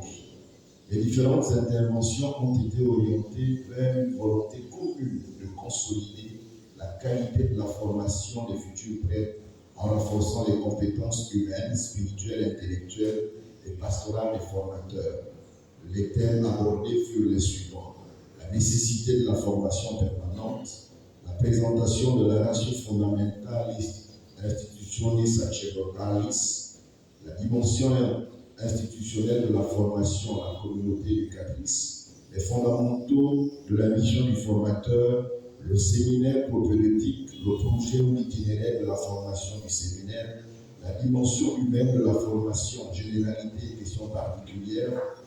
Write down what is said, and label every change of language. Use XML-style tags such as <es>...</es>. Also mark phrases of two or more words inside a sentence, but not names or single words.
<fr>Les différentes interventions ont été orientées vers une volonté commune de consolider la qualité de la formation des futurs prêtres en renforçant les compétences humaines, spirituelles, intellectuelles et pastorales des formateurs. Les thèmes abordés furent les suivants: la nécessité de la formation permanente, la présentation de la</fr> <la>ratio fondamentalis institutionis sacerdotalis,</la> <fr>la dimension institutionnelle de la formation à la communauté éducatrice, les fondamentaux de la mission du formateur, le séminaire propédeutique, le projet ou l'itinéraire de la formation du séminaire, la dimension humaine de la formation, généralité et questions particulières,</fr>